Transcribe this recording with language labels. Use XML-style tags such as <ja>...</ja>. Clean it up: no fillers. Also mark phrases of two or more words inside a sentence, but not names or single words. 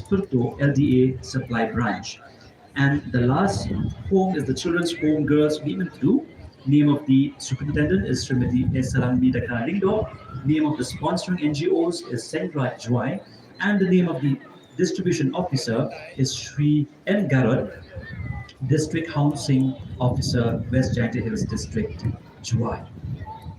<en>Purto, LDA Supply Branch. And the last home is the Children's Home Girls Women 2. Name of the superintendent is Srimati S. Salamidaka Lingdor. Name of the sponsoring NGOs is Senra Jowai. And the name of the distribution officer is Sri N. Garod, District Housing Officer, West Janta Hills District, Jowai.</en>